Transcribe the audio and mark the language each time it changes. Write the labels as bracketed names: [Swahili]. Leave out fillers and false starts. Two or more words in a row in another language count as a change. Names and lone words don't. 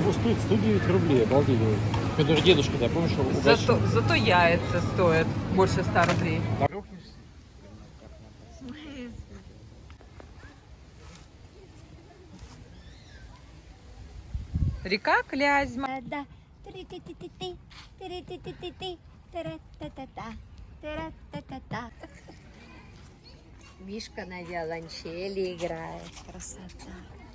[Russian] всего стоит 109 рублей, обалдеть. Который дедушка, да, помнишь, Зато яйца стоят больше 100 рублей. Река Клязьма. Да. Три-ти-ти-ти-ти, три-ти-ти-ти-ти, тара-та-та-та, тара-та-та-та. Мишка на виолончели играет. Красота.